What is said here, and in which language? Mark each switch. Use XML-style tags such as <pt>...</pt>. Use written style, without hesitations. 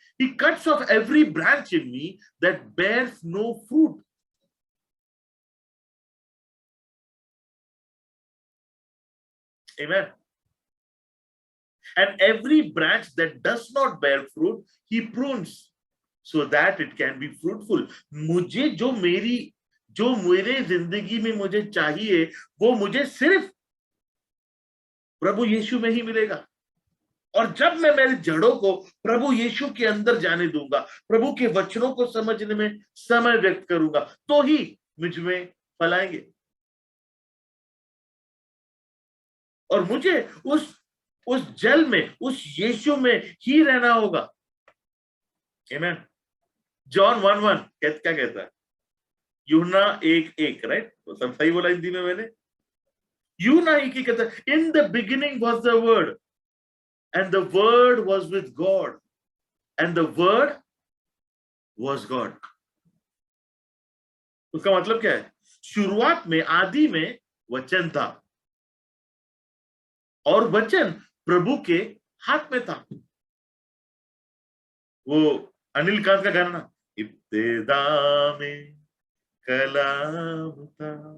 <en>He cuts off every branch in me that bears no fruit. Amen. And every branch that does not bear fruit, he prunes so that it can be fruitful.</en> <hi>मुझे जो मेरे जिंदगी में मुझे चाहिए वो मुझे सिर्फ प्रभु यीशु में ही मिलेगा। और जब मैं मेरी जड़ों को प्रभु यीशु के अंदर जाने दूंगा, प्रभु के वचनों को समझने में समय व्यक्त करूंगा, तो ही मुझ में फल आएंगे। और मुझे उस जल में, उस यीशु में ही रहना होगा। आमीन। जॉन 1:1 क्या कहता है? यूहन्ना 1:1, राइट? तो सब सही बोला हिंदी में मैंने?</hi> <en>यूहन्ना 1:1</en> <hi>कहता है,</hi> <en>In the beginning was the word and the word was with God and the word was God.</en> <hi>उसका मतलब क्या है? शुरुआत में, आदि में वचन था और वचन प्रभु के हाथ में था। वो अनिल कांत का गाना ना, इब्तिदा में कलाम था</hi>